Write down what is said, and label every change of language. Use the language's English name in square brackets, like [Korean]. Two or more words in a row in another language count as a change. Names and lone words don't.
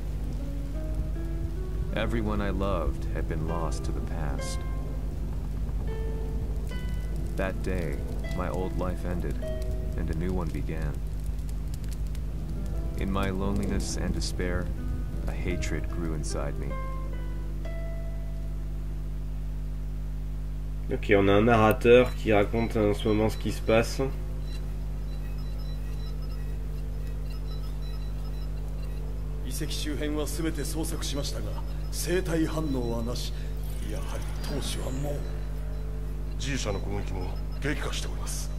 [English] Everyone I loved had been lost to the past. That day, my old life ended, and a new one began. In my loneliness and despair, a hatred grew inside me. [French] Ok, on a un narrateur qui raconte en ce moment ce qui se passe. [Japanese] 遺跡周辺は全て捜索しましたが、生体反応はなし。やはり当主はもう G 社の攻撃も激化しております。